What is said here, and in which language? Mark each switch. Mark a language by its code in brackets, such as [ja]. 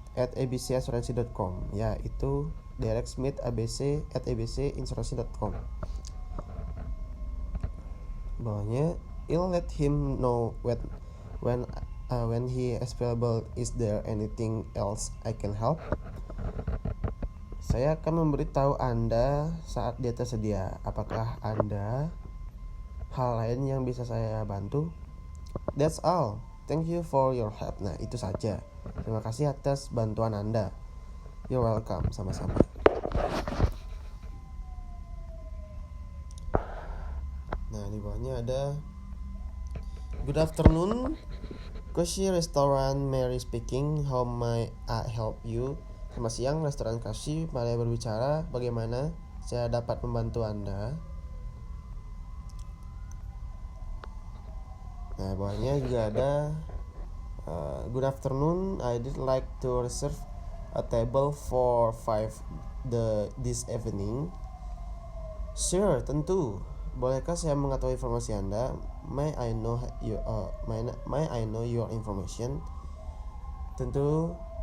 [id] abcasurancy.com. Ya, itu Derek Smith abc at abcinsurance.com. Bawahnya, [en] I'll let him know when he is available. Is there anything else I can help? [id] Saya akan memberitahu Anda saat dia tersedia. Apakah Anda hal lain yang bisa saya bantu? [en] That's all. Thank you for your help. [id] Nah, itu saja. Terima kasih atas bantuan Anda. [en] You're welcome. [id] Sama-sama. Nah, di bawahnya ada [en] Good afternoon. Koshi Restaurant, Mary speaking. How may I help you? [id] Selamat siang, restoran Koshi. Mari berbicara. Bagaimana saya dapat membantu Anda? Nah, bawahnya juga ada [en] Good afternoon. I'd like to reserve a table for 5 this evening. Sure, [id] tentu. Bolehkah saya mengetahui informasi Anda? [en] May I know your information? [id] Tentu.